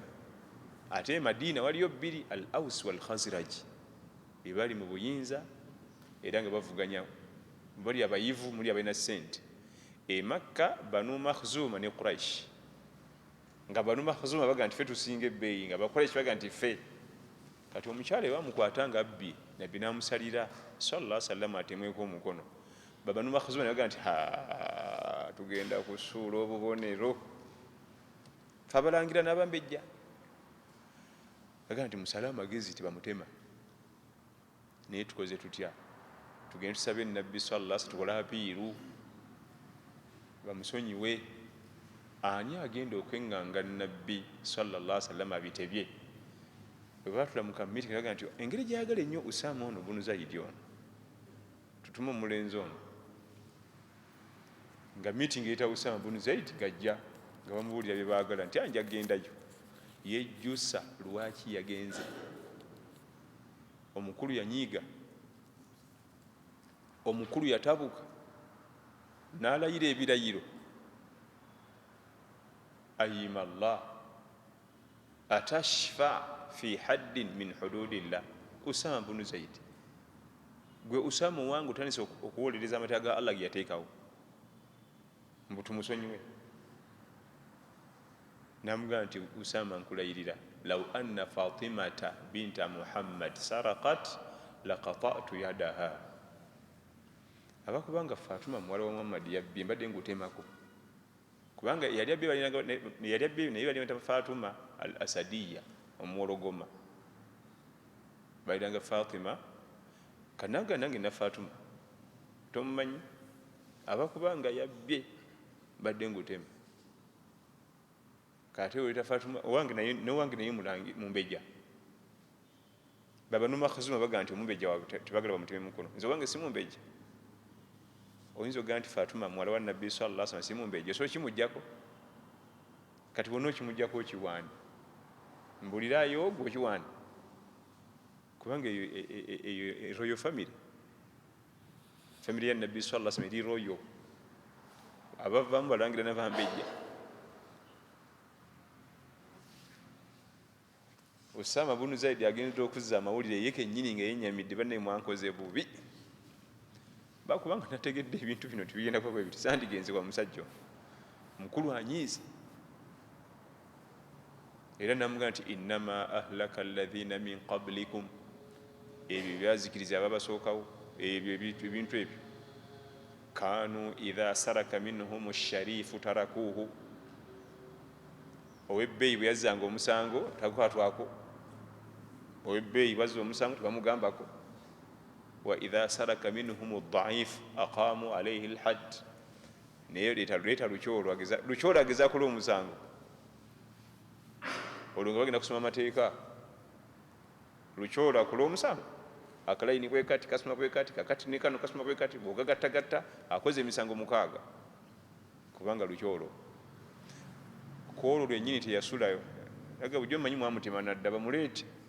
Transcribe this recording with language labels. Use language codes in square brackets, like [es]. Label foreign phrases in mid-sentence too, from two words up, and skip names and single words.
[lg] Ate Madina waliyo bbiri, al-Aws wal-Khazraj, bali mu buyinza era nga bavuganya, bali abayivu muli abalina ssente. Makka Banu Makhzuma ne Quraish, nga Banu Makhzuma baga nti ffe tusinga ebbeeyi, nga Quraish baga nti ffe. Kati omukyala bamukwata nga abbi, nabbi namusalira [ar] صلى الله عليه وسلم [lg] atemweko omukono. Banu Makhzuma ne baga nti tugenda kusuula obubonero, fabalangira n'abambejja, baga nti musale amagezi tibamutema. Naye tukoze tutya? Tugende tusabe nabbi [ar] صلى الله عليه وسلم [lg] tukole apiiru bamusonyiwe. Ani agenda okweŋŋanga nabbi [ar] صلى الله عليه وسلم [lg] abitebye? Bwe baatula mu kamiti baga nti engeri gyayagala ennyo Osama ono bunu Zaid ono, tutuma omulenzi ono. Nga meeting eyita Osama bunu Zaid gajja nga bamubuulira bye baagala nti anja agendayo, yejjusa lwaki yagenze. Omukulu yanyiiga, omukulu yatabuka n'alayira ebirayiro. [ar] أيم الله أتشفع في حد من حدود الله. [lg] Osama bunu Zaid, gwe Osama wangu tanisa okuwolereza amateeka ga Allah ge yateekawo, mbu tumusonyiwe. Namugamba nti Osama nkulayirira, [ar] لو أن فاطمة بنت محمد سرقت لقطعت يدها. [lg] Abakubanga Fatuma muwala wa Muhammad yabbi, mbadde ngutemako, kubanga yali abbi naye bali bata Fatuma al-Asadiyya omuwologoma, baliranga Fatima. Kanaga nange na Fatuma tomumanyi, abakubanga yabbye badde ngutema. Kate oleta Fatuma owange naye mulangi mumbejja. Banu Makhzuma baga nti omumbejja waabwe tebagala bamuteme mukono. Nze wange si mumbejja. Oyinza ogaa nti Fatuma muwala wa nabbi [ar] صلى الله عليه وسلم [lg] si mumbejja, so kimujjako. Kati wonna okimujjako okiwaani. mbulirayo gwe kiwani kubanga eyo [en] royal family [lg] ya nabbi [ar] صلى الله عليه وسلم [lg] eri royal abavamu balangira n'abambejja. Osama bunu Zaidi agenda okuzza amawulire ye kennyini nga yennyamidde banne mwankoze bubi bakubanga nategedde ebintu bino tibigenda kuba bwe biti sandigenze kwa musajja mukulu anyiize era namugamba nti [ar] إنما أهلك الذين من قبلكم [lg] ebyo byazikiriza ababasookawo ebyo ebintu ebyo [ar] كانوا إذا سرق فيهم الشريف تركوه [lg] owebbeeyi bwe yazzanga omusango takwatwako owebbeeyi bwazza omusango tebamugambako [ar] وإذا سرق فيهم الضعيف أقاموا عليه الحد [lg] naye leeta lukyolo ageza kola omusango olwo nga bagenda kusoma amateeka lukyolo akola omusango akalayini bwe kati kasoma bwe kati kakati ne kano kasoma bwe kati bw'ogagattagatta akoze emisango 6 kubanga lukyolo kwolwo lwennyini teyasulayo aga bujjo mmanyi mwamutima nadda bamuleete